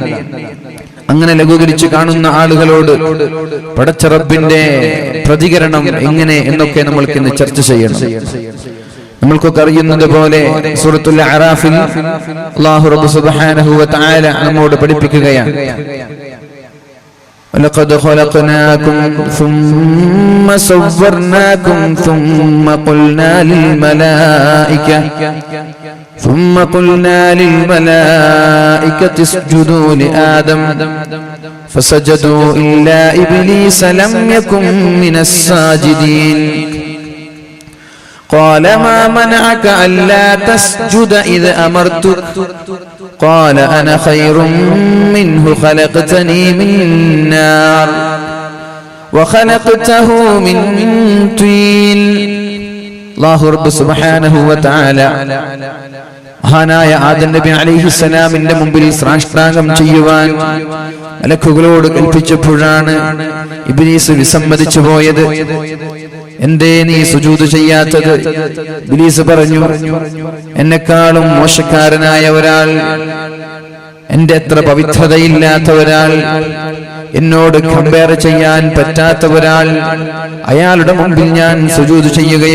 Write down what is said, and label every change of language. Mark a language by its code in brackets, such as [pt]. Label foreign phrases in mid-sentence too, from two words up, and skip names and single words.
[ml] അങ്ങനെ ലഘൂകരിച്ച് കാണുന്ന ആളുകളോട് പടച്ച റബ്ബിന്റെ പ്രതികരണം എങ്ങനെ എന്നൊക്കെ നമ്മൾക്കിന്ന് ചർച്ച ചെയ്യണം. നമ്മൾക്കൊക്കെ അറിയുന്നത് പോലെ സൂറത്തുൽ അറാഫിൽ അല്ലാഹു റബ്ബ് [ar] سبحانه وتعالى [ml] നമ്മോട് പഠിപ്പിക്കുകയാണ്, [ar] وَلَقَدْ خَلَقْنَاكُمْ ثُمَّ صَوَّرْنَاكُمْ ثُمَّ قُلْنَا لِلْمَلَائِكَةِ اسْجُدُوا لِآدَمَ فَسَجَدُوا إِلَّا إِبْلِيسَ لَمْ يَكُنْ مِنَ السَّاجِدِينَ قال ما منعك ألا تسجد إذ أمرتك قال أنا خير منه خلقتني من نار وخلقته من طين. الله رب سبحانه وتعالى [ml] മഹാനായ ആദം നബി അലൈഹിസ്സലാമിന്റെ മുമ്പിൽ സാഷ്ടാംഗം ചെയ്യുവാൻ മലക്കുകളോട് കൽപ്പിച്ചപ്പോഴാണ് ഇബ്ലീസ് വിസമ്മതിച്ചു പോയത്. എന്തേ നീ സുജൂദ് ചെയ്യാത്തത്? ഇബ്ലീസ് പറഞ്ഞു, എന്നെക്കാളും മോശക്കാരനായ ഒരാൾ, എന്റെ അത്ര പവിത്രതയില്ലാത്ത ഒരാൾ, എന്നോട് കമ്പയർ ചെയ്യാൻ പറ്റാത്ത ഒരാൾ, അയാളുടെ മുമ്പിൽ ഞാൻ സുജൂദ് ചെയ്യുകയോ?